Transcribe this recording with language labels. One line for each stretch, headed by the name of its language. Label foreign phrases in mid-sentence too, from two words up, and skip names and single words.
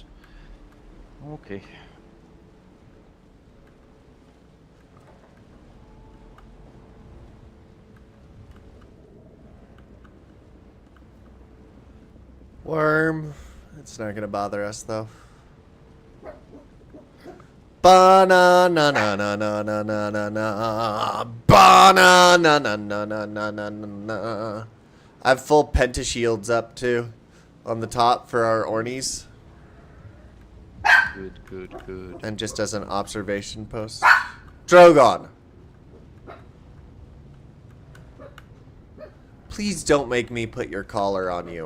English: Okay. Worm. It's not gonna bother us though. Ba-na na na na na na na na na. Ba-na na na na na na na na. I have full pentashields up too on the top for our Ornies. Good, good, good. And just as an observation post. Drogon! Please don't make me put your collar on you.